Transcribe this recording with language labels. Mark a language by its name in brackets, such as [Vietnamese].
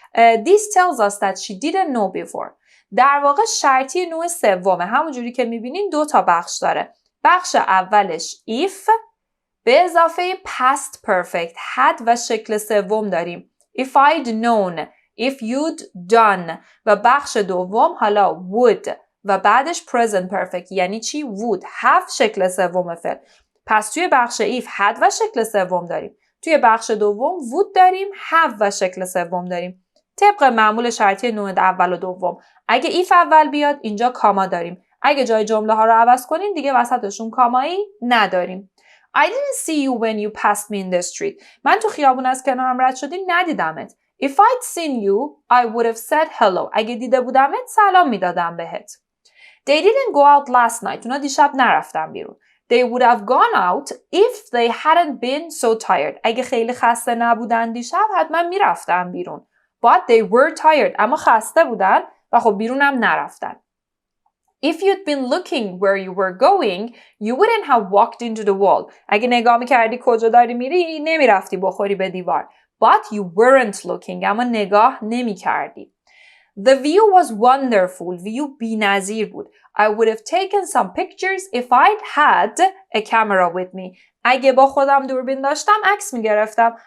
[English] This tells us that she didn't know before. [Persian] در واقع شرطی نوع سومه. همونجوری که میبینین 2 تا بخش داره. بخش اولش if به اضافه past perfect had و شکل سوم داریم. [English] If I'd known, if you'd done [Persian] و بخش دوم حالا would و بعدش present perfect یعنی چی؟ would have شکل سوم فعل. پس توی بخش if had و شکل سوم داریم. توی بخش دوم would داریم have و شکل سوم داریم. طبق معمول شرطی نوع اول و دوم اگه if اول بیاد اینجا کاما داریم. اگه جای جمله ها رو عوض کنین دیگه وسطشون کامایی نداریم. [English] I didn't see you when you passed me in the street. [Persian] من تو خیابون از کنارم رد شدی ندیدمت. [English] If I'd seen you, I would have said hello. [Persian] اگه دیده بودمت سلام میدادم بهت. [English] They didn't go out last night. [Persian] اونا دیشب نرفتن بیرون. [English] They would have gone out if they hadn't been so tired. [Persian] اگه خیلی خسته نبودن دیشب حتما میرفتن بیرون. [English] But they were tired. [Persian] اما خسته بودن و خب بیرونم نرفتن. [English] If you'd been looking where you were going, you wouldn't have walked into the wall. [Persian] اگه نگاه می‌کردی کجا داری میری، نمیرفتی بخوری به دیوار. [English] But you weren't looking. [Persian] اما نگاه نمی‌کردی. [English] The view was wonderful. [Persian] View بی‌نظیر بود. [English] I would have taken some pictures if I'd had a camera with me. [Persian] اگه با خودم دوربین داشتم عکس می‌گرفتم.